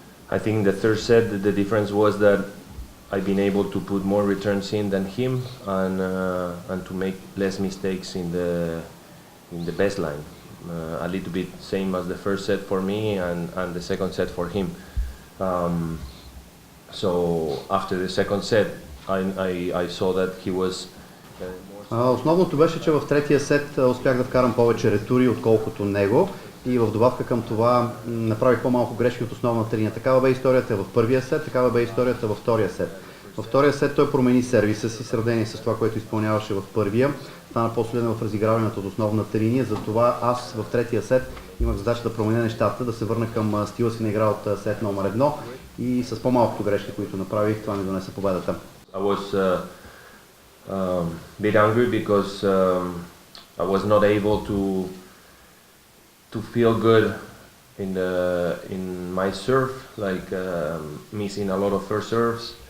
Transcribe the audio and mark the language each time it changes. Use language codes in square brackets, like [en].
[en] I think the third set, the difference was that I've been able to put more returns in than him, and to make less mistakes in the baseline. A little bit same as the first set for me and the second set for him. So after the second set, I saw that he was... [bg] Основното беше, че в третия сет успях да вкарам повече ретури, отколкото него. И в добавка към това направих по-малко грешки от основната линия. Такава бе историята в първия сет, такава бе историята във втория сет. Във втория сет той промени сервиса си, сравнение с това, което изпълняваше в първия. Стана по-солиден в разиграването от основната линия, затова аз в третия сет имах задача да променя нещата, да се върна към стила си на игра от сет номер 1 и с по-малкото грешки, които направих, това ми донесе победата. [en] I was bit angry because I was not able to feel good in my serve, like missing a lot of first serves,